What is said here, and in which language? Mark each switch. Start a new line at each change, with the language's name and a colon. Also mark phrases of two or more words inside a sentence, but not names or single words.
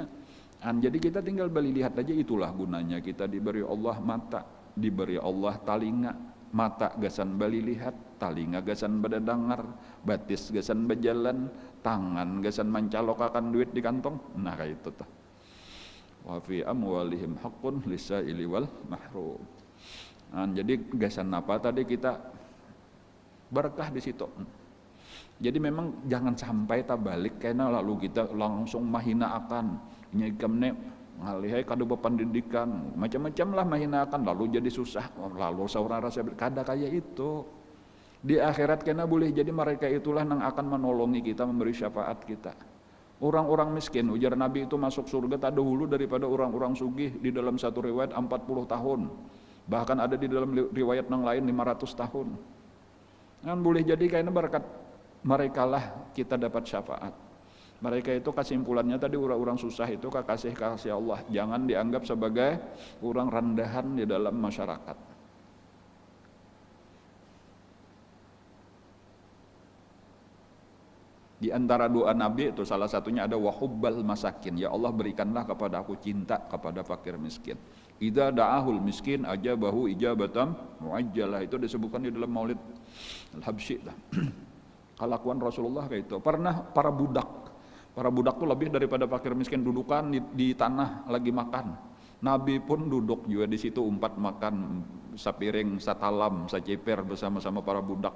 Banjar: Jadi kita tinggal beli lihat aja, itulah gunanya kita diberi Allah mata, diberi Allah talinga. Mata gasan bali lihat, talinga gasan berdengar, batis gasan berjalan, tangan gasan mencalokakan duit di kantong. Nah kayak itu tuh.
Arabic: وفي أموالهم حق للسائل والمحروم.
Banjar: Jadi gasan apa tadi kita berkah di situ. Jadi memang jangan sampai balik karena lalu kita langsung mahina akan nyegamne ngalihai kada pendidikan macam-macam lah mahinakan lalu jadi susah, lalu seorang rasa kada kayak itu. Di akhirat kena boleh jadi mereka itulah yang akan menolongi kita, memberi syafaat kita. Orang-orang miskin ujar Nabi itu masuk surga tak dahulu daripada orang-orang sugih, di dalam satu riwayat 40 tahun, bahkan ada di dalam riwayat yang lain 500 tahun. Kan boleh jadi karena berkat mereka lah kita dapat syafaat. Mereka itu kesimpulannya tadi orang-orang susah itu kasih Allah, jangan dianggap sebagai orang rendahan di dalam masyarakat. Di antara doa Nabi itu salah satunya ada
Arabic: وحب المساكين,
Banjar: ya Allah berikanlah kepada aku cinta kepada fakir miskin.
Arabic: إذا دعاه المسكين أجابه إجابة معجلة,
Banjar: itu disebutkan di dalam Maulid Al-Habsyi. Kelakuan Rasulullah kayak itu. Pernah para budak tuh lebih daripada fakir miskin dudukan di tanah lagi makan. Nabi pun duduk juga di situ umpat makan sapiring, satalam, saceper bersama-sama para budak.